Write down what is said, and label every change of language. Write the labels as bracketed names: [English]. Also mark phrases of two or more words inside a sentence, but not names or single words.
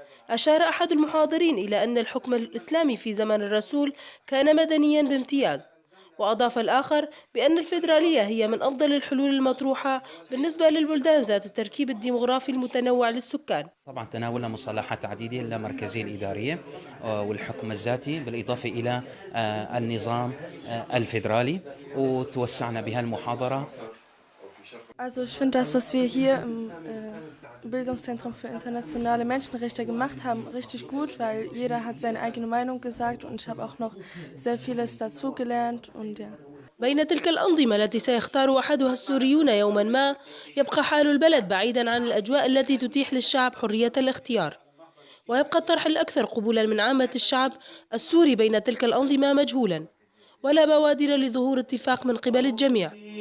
[Arabic] أشار أحد المحاضرين إلى أن الحكم الإسلامي في زمن الرسول كان مدنيا بامتياز، وأضاف الآخر بأن الفيدرالية هي من أفضل الحلول المطروحة بالنسبة للبلدان ذات التركيب الديمغرافي المتنوع للسكان. طبعا تناولنا مصطلحات عديدة اللامركزية الإدارية والحكم الذاتي بالإضافة إلى النظام الفيدرالي، وتوسعنا بها المحاضرة. [German] Also ich finde, dass wir hier im Bildungszentrum für internationale Menschenrechte gemacht haben, richtig gut, weil jeder hat seine eigene Meinung gesagt und ich habe auch noch sehr vieles dazugelernt und ja. [Arabic] بين تلك الأنظمة التي سيختار أحدها السوريون يوما ما، يبقى حال البلد بعيدا عن الأجواء التي تتيح للشعب حرية الاختيار، ويبقى الطرح الأكثر قبولا من عامة الشعب السوري بين تلك الأنظمة مجهولا، ولا بوادر لظهور اتفاق من قبل الجميع.